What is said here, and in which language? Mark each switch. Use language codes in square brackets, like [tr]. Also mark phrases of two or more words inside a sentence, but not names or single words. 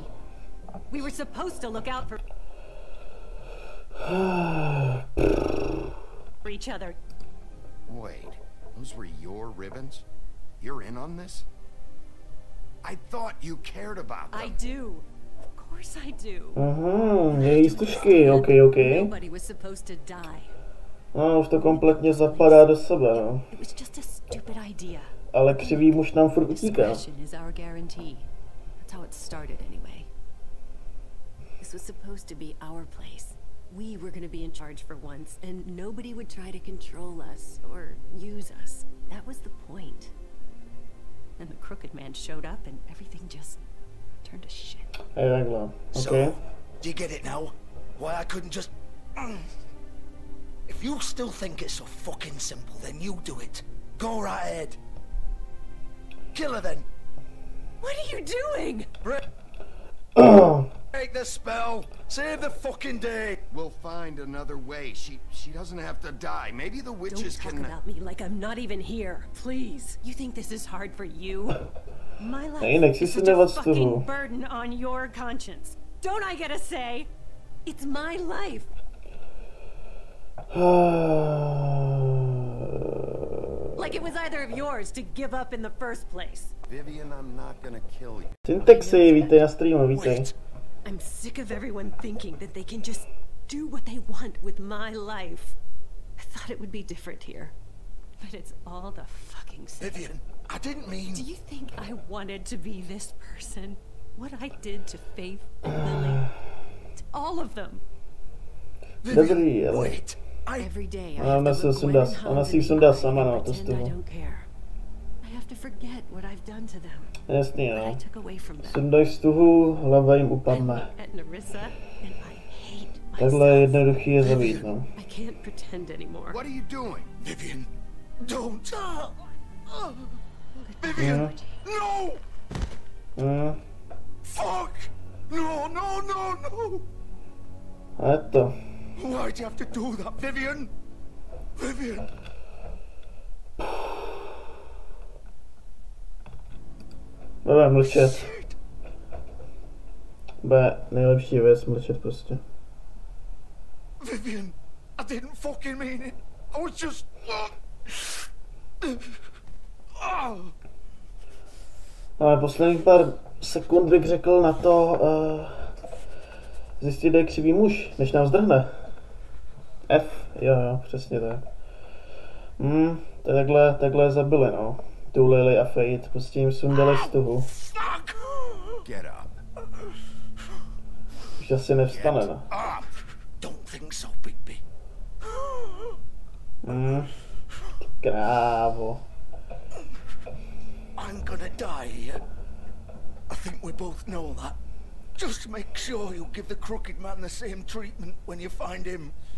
[en] We were supposed to look out for each other. Wait, Those were your ribbons? You're in on this? I thought you cared about them. I do. Of course I do. [cs] Její stužky, ok. [en] Nobody was supposed to die. [cs] No, už to kompletně zapadá do sebe, no. [en] It was just a stupid idea. [cs] Ale křivý muž nám furt utíká. [en] Discretion is our guarantee. That's how it started anyway. This was supposed to be our place. We were going to be in charge for once, and nobody would try to control us or use us. That was the point. And the crooked man showed up, and everything just turned to shit. [cs] Je takhle, ok. [en] So, do you get it now? Why I couldn't just... If you still think it's so fucking simple, then you do it. Go right ahead. Kill her then. What are you doing? Break the spell. Save the fucking day. We'll find another way. She doesn't have to die. Maybe the witches Don't talk can... about me like I'm not even here. Please. You think this is hard for you? My life [cs] Jinak [en] is [cs] si [en] such a [cs] nevad z toho. [en] fucking burden on your conscience. Don't I get a say? It's my life. Like it was either of yours to give up in the first place. Vivian, I'm not gonna kill you. [cs] Syntexy, vítej na streamu, vítej. [en] I'm sick of everyone thinking that they can just do what they want with my life. I thought it would be different here. But it's all the fucking same. Vivian, I didn't mean... Do you think I wanted to be this person? What I did to Faith and Lily? To all of them. [cs] Dobrý, ale... [en] Wait. Every day I [cs] Ona [en] have [cs] se [en] to look [cs] sundá, [en] Gwen and [cs] ona [en] Hans [cs] si ji [en] in the sundá eye [cs] sama, no, [en] and [cs] to z [en] pretend I [cs] toho. [en] don't care. I have to forget what I've done to them. [cs] Jasný, [en] What I [cs] no. [en] took away from them. [cs] Sundaj stuhu, hlava jim [en] I [cs] upadne. [en] look at Narissa and I hate [cs] Takhle [en] myself. [cs] jednoduchý je zabít, no. [en] I can't pretend anymore. What are you doing? Vivian, don't. Vivian, no! Fuck! No. [cs] A je to. [en] Why'd you have to do that, Vivian? Vivian! [cs] Bude mlčet. Bude nejlepší věc mlčet prostě. [en] Vivian, I didn't fucking mean it. I was just... [cs] Ale posledních pár sekund bych řekl na to zjistit, kde je křivý muž, než nám zdrhne. F, jo, přesně tak. To je takhle zabili, no. Tu Lily a Fate, prostě jim sundali stuhu. [en] Get up. [cs] Už asi nevstane, no. [en] Don't think so, Bigby. [cs] Krávo. [en] I'm gonna die here. I think we both know that. Just make sure you give the crooked man the same treatment when you find him.